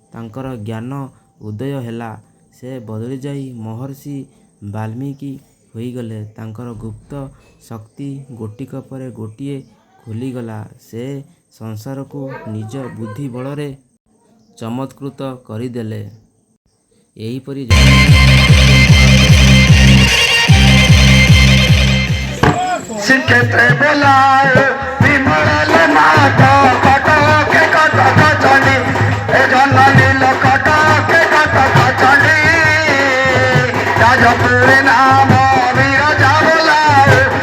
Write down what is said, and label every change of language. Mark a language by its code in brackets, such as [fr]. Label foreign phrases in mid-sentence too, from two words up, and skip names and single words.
[or] ତାଙ୍କର ଜ୍ଞାନ ଉଦୟ ହେଲା। ସେ ବଦଳି ଯାଇ ମହର୍ଷି ବାଲ୍ମୀକି ହୋଇଗଲେ। ତାଙ୍କର ଗୁପ୍ତ ଶକ୍ତି ଗୋଟିକ ପରେ ଗୋଟିଏ ଖୋଲିଗଲା। ସେ ସଂସାରକୁ ନିଜ ବୁଦ୍ଧି ବଳରେ ଚମତ୍କୃତ କରିଦେଲେ। ଏହିପରି ଶ୍ରୀକ୍ଷେତ୍ରେ ବୋଲାଏ ବିମଳ ନାଥ କଟକ କଟକ ଚଣ୍ଡୀ ଏ ଜନନୀ କଟକ କଟକ ଚଣ୍ଡୀ ରାଜପୁର ନାମ ବିରଜା ବୋଲାଏ